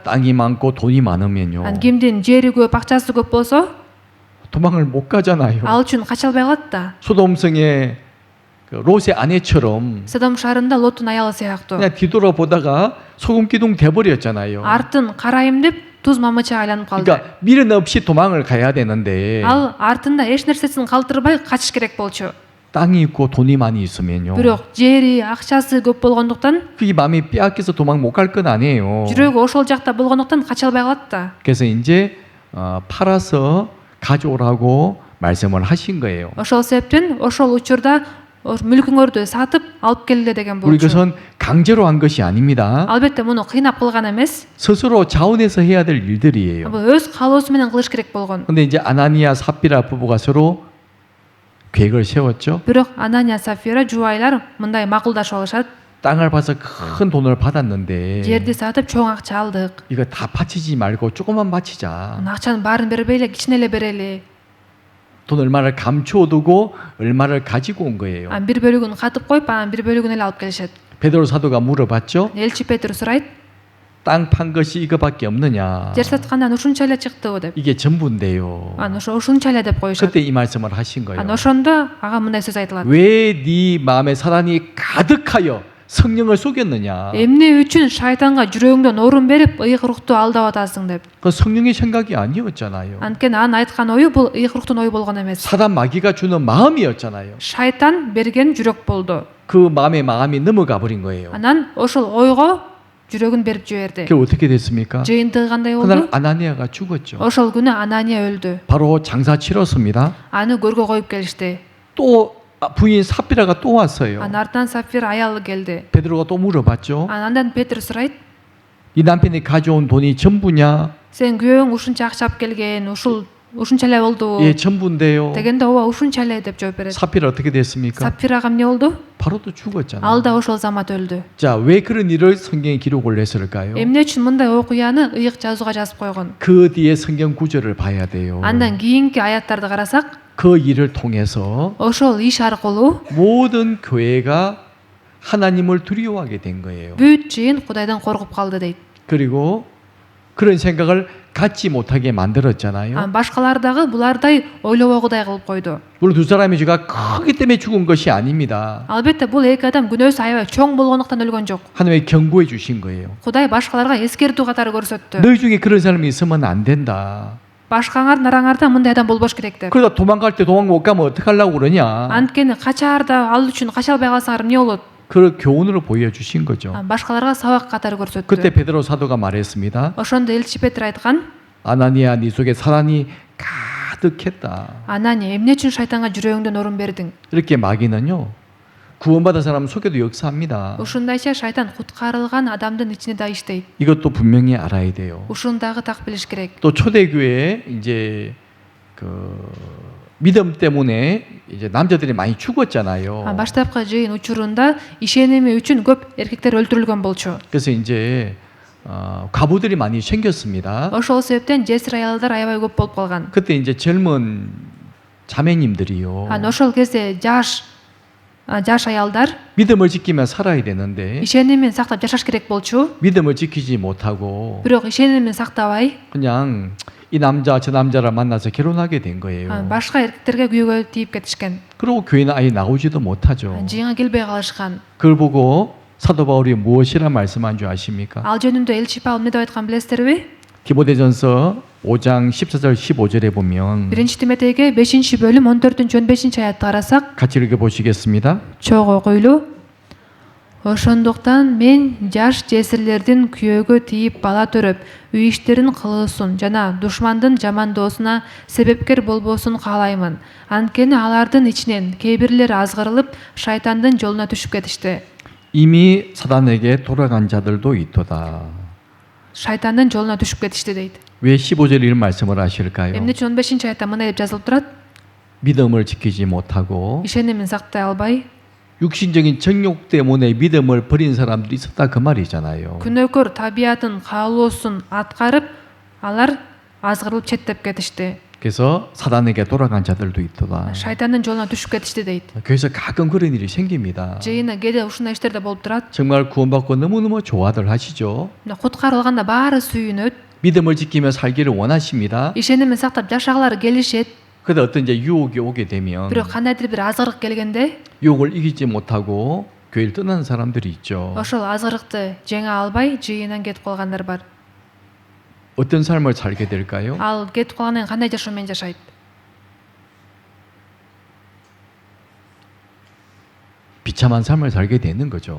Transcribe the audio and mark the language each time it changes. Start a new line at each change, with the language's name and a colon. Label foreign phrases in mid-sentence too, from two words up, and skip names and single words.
Korean: 땅이 많고 돈이 많으면요.
Kyrgyz: кимдин жери көп, акчасы көп болсо
Korean: 도망을 못 가잖아요.
Kyrgyz: ал үчүн кача албай калат да.
Korean: 소돔성의 그 롯의 아내처럼
Kyrgyz: Содом шаарында Лоттун аялы сыяктуу.
Korean: 그냥 뒤돌아보다가 소금 기둥 돼버렸잖아요.
Kyrgyz: артын карайм деп туз мамыча айланып калды.
Korean: 그러니까 미련 없이 도망을 가야 되는데
Kyrgyz: ал артында эч нерсесин калтырбай качыш керек болчу.
Korean: 땅이 있고 돈이 많이 있으면요.
Kyrgyz: бирок жери, акчасы көп болгондуктан
Korean: 그게 마음이 빼앗겨서 도망 못 갈 건 아니에요.
Kyrgyz: жүрөгү ошол жакта болгондуктан кача албай калат да.
Korean: 그래서 이제 팔아서 가져오라고 말씀을 하신 거예요.
Kyrgyz: ошол себептен ошол учурда мүлкүңөрдү сатып алып келгиле деген
Korean: 우리
Kyrgyz: болчу.
Korean: 그것은 강제로 한 것이 아닙니다.
Kyrgyz: албетте муну кыйнап кылган эмес.
Korean: 스스로 자원해서 해야 될 일들이에요.
Kyrgyz: бул өз каалоосу менен кылыш керек болгон.
Korean: 근데 이제 아나니아 사피라 부부가 서로 계획을 세웠죠.
Kyrgyz: бирок Анания, Сафира жубайлар мындай макулдашып алышат.
Korean: 땅을 봐서 큰 돈을 받았는데
Kyrgyz: жерди сатып чоң акча алдык.
Korean: 이거 다 바치지 말고 조금만 바치자.
Kyrgyz: акчанын баарын бербейле, кичине эле берели.
Korean: 돈 얼마를 감춰두고 얼마를 가지고 온 거예요.
Kyrgyz: бир бөлүгүн катып коюп, анан бир бөлүгүн эле алып келишет.
Korean: 베드로 사도가 물어봤죠.
Kyrgyz: элчи Петр сурайт,
Korean: 땅 판 것이 이거밖에 없느냐.
Kyrgyz: жер саткандан ушунча эле чыктыбы деп.
Korean: 이게 전부인데요.
Kyrgyz: анан ушунча эле деп коюшат.
Korean: 그때 이 말씀을 하신 거예요.
Kyrgyz: анан ошондо ага мындай сөз айтылат.
Korean: 왜 네 마음에 사단이 가득하여 성령을 속였느냐?
Kyrgyz: эмне үчүн шайтанга жүрөгүңдөн орун берип ыйык рухту алдап атасың деп.
Korean: 그 성령의 생각이 아니었잖아요.
Kyrgyz: Анткени анын айткан ою бул ыйык рухтун ою болгон эмес.
Korean: 사단 마귀가 주는 마음이었잖아요.
Kyrgyz: Шайтан берген жүрөк болду.
Korean: 그 마음이 넘어가 버린 거예요.
Kyrgyz: Анан ошол ойго жүрөгүн берип жиберди.
Korean: 그게 어떻게 됐습니까?
Kyrgyz: Жыйынтыгы кандай
Korean: 그날
Kyrgyz: болду?
Korean: 아나니아가 죽었죠.
Kyrgyz: Ошол күнү Анания өлдү.
Korean: 바로 장사 치렀습니다.
Kyrgyz: Аны көргө коюп келишти.
Korean: 또 부인 삽비라가 또 왔어요.
Kyrgyz: Анын артынан Сапфир аялы келди.
Korean: 베드로가 또 물어봤죠.
Kyrgyz: Андан Петр сурайт:
Korean: 이 남편이 가져온 돈이 전부냐?
Kyrgyz: "Сен күйөөң ушунча акча алып келген, ушунча эле болду?"
Korean: 예, 전부인데요.
Kyrgyz: дегенде ооба ушунча эле деп жооп берет.
Korean: 삽비라 어떻게 됐습니까?
Kyrgyz: Сапфирага эмне болду?
Korean: 바로 또 죽었잖아요.
Kyrgyz: Ал да ошол замат өлдү.
Korean: 자, 왜 그런 일을 성경에 기록을 했을까요?
Kyrgyz: Эмне үчүн мындай окуяны ыйык жазууга жазып койгон?
Korean: 그 뒤에 성경 구절을 봐야 돼요.
Kyrgyz: Андан кийинки аяттарды карасак,
Korean: 그 일을 통해서
Kyrgyz: ошол иш аркылуу
Korean: 모든 교회가 하나님을 두려워하게 된 거예요.
Kyrgyz: бүт жыйын Кудайдан коркуп калды дейт.
Korean: 그리고 그런 생각을 갖지 못하게 만들었잖아요.
Kyrgyz: Башкалар дагы булардай ойлобогудай кылып койду.
Korean: 물론 두 사람의 죄가 크기 때문에 죽은 것이 아닙니다.
Kyrgyz: Албетте бул эки адам күнөөсү аябай чоң болгондуктан өлгөн жок.
Korean: 하나님이 경고해 주신 거예요.
Kyrgyz: Кудай башкаларга эскертүү катары көрсөттү.
Korean: 너희 중에 그런 사람이 있으면 안 된다.
Kyrgyz: Башкаңардын араңарда мындай адам болбош керек деп.
Korean: 그러다 도망갈 때 도망 못 가면 어떡하려고 그러냐.
Kyrgyz: Анткени качаарда ал үчүн кача албай калсаңар эмне болот?
Korean: 그 교훈으로 보여주신 거죠.
Kyrgyz: Башкаларга сабак катары көрсөттү.
Korean: 그때 베드로 사도가 말했습니다.
Kyrgyz: Ошондо элчи Петр айткан:
Korean: 아나니아 네 속에 사단이 가득했다.
Kyrgyz: "Анания, эмне үчүн шайтанга жүрөгүңдөн орун бердиң?"
Korean: 이렇게 마귀는요. 구원받은 사람 속에도 역사합니다.
Kyrgyz: Ушундайча шайтан куткарылган адамдын ичинде да иштейт.
Korean: 이것도 분명히 알아야 돼요.
Kyrgyz: Ушуну дагы так билиш керек.
Korean: 또 초대교회 이제 그 믿음 때문에 이제 남자들이 많이 죽었잖아요.
Kyrgyz: Баштапкы жыйын учурунда ишеними үчүн көп эркектер өлтүрүлгөн болчу.
Korean: 그래서 이제 과부들이 많이 생겼습니다.
Kyrgyz: Ошол себептен жесир аялдар аябай көп болуп калган.
Korean: 그때 이제 젊은 자매님들이요.
Kyrgyz: Ошол кезде жаш аялдар
Korean: 믿음을 지키며 살아야 되는데
Kyrgyz: ишенимин сактап жашаш керек болчу.
Korean: 믿음을 지키지 못하고
Kyrgyz: Бирок ишенимин сактабай
Korean: 그냥 이 남자 저 남자를 만나서 결혼하게 된 거예요.
Kyrgyz: башка эркектерге күйөөгө тийип кетишкен.
Korean: 그리고 교회는 아예 나오지도 못하죠.
Kyrgyz: Жыйынга келбей калышкан.
Korean: 그걸 보고 사도 바울이 무엇이라 말씀한 줄 아십니까?
Kyrgyz: Ал жөнүндө элчи Павыл эмне деп айткан билесиздерби?
Korean: 디모데전서 5장 14절 15절에 보면
Kyrgyz: 1 Тимотейге 5-бөлүм 14-15 аятты карасак,
Korean: 같이 읽어 보시겠습니다.
Kyrgyz: чогуу окуйлуу. Ошондуктан мен жаш жесирлердин күйөөгө тийип бала төрөп, үй иштерин кылуусун жана душмандын жамандоосуна себепкер болбосун каалаймын. Анткени алардын ичинен кээ бирлери азгырылып, шайтандын жолуна түшүп кетишти.
Korean: 이미 사단에게 돌아간 자들도 있도다.
Kyrgyz: Шайтандын жолуна түшүп кетишти дейт.
Korean: 왜 15절 이런 말씀을 하실까요?
Kyrgyz: Эмне үчүн 15 аятта мындай деп жазылып турат?
Korean: 믿음을 지키지 못하고
Kyrgyz: ишенимин сактай албай,
Korean: 육신적인 정욕 때문에 믿음을 버린 사람들이 있었다 그 말이잖아요.
Kyrgyz: күнөөкөр табиятын каалоосун аткарып, алар азгырылып четтеп кетишти.
Korean: 그래서 사단에게 돌아간 자들도 있도다.
Kyrgyz: Шайтандын жолуна түшүп кетишти дейт.
Korean: 그래서 가끔 그런 일이 생깁니다.
Kyrgyz: Жыйына кээде ушундай иштер да болуп турат.
Korean: 정말 구원받고 너무너무 좋아들 하시죠.
Kyrgyz: Куткарылганда баары сүйүнөт.
Korean: 믿음을 지키며 살기를 원하십니다.
Kyrgyz: ишенимин сактап жашагалары келишет.
Korean: 그런데 어떤 이제 유혹이 오게 되면
Kyrgyz: Бирок кандайдыр бир азгырык келгенде,
Korean: 유혹을 이기지 못하고 교회를 떠나는 사람들이 있죠.
Kyrgyz: ошол азгырыкты жеңе албай жыйынан кетип калгандар бар.
Korean: 어떤 삶을 살게 될까요?
Kyrgyz: Ал кетип калгандан кийин кандай жашоо менен жашайт?
Korean: 비참한 삶을 살게 되는 거죠.